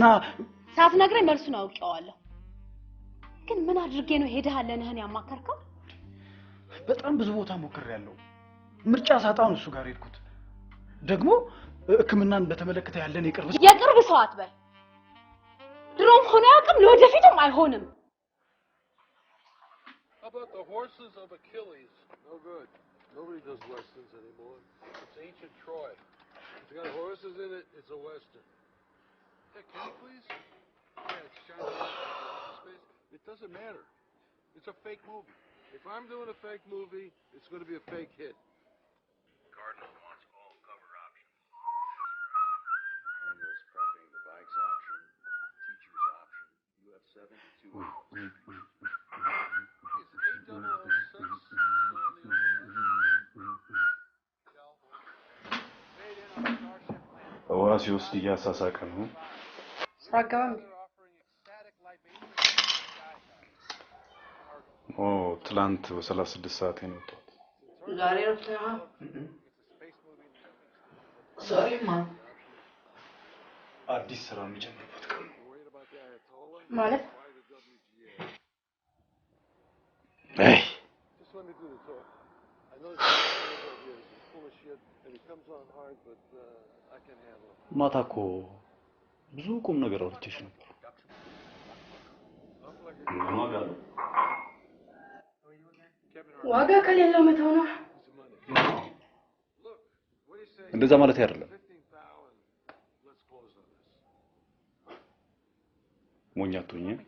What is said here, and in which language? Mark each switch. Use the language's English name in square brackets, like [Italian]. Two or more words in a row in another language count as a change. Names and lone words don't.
[Amharic] ሳትነግረኝ መልሱን አውቄዋለሁ ግን ምን አድርጌ ነው ሄደህ አለነህን ያማከርከው በጣም ብዙ ቦታ ሞክሬያለሁ ምርጫ ሳጣውን እሱ ጋር ሄድኩት ደግሞ ህክምናን በተመለከተ ያለን የቅርብ ሰው አትበል ድሮም ሆነ ያቅም ለወደፊትም አይሆንም [English] About the horses of Achilles. No good. Nobody does westerns anymore. It's ancient Troy. If it's got horses in it, it's a western. Hey, can you please? Yeah, it's Chinese space. It doesn't matter. It's a fake movie. If I'm doing a fake movie, it's going to be a fake hit. Cardinal wants all cover options. Angel's prepping the bikes option, teacher's option. You have 72 hours. [Amharic] ውሃ ሲወስድ እያሳሳቀ ነው ሳቀም ትላንት በ36 ሰዓት ነው ወጣው ዛሬ ነው ዛሬማ አዲስ ስራ የሚጀምርበት ቀን ማለት አይ [English] Just let me do the talk. I know it's full of shit and it comes on hard, but I can handle it. [Amharic] ማታ እኮ ብዙ ቁም ነገር አውርቼሽ ነበር ዋጋ ከሌለው መተው ነው እንደዛ ማለት አይደለም ሞኛቱኝ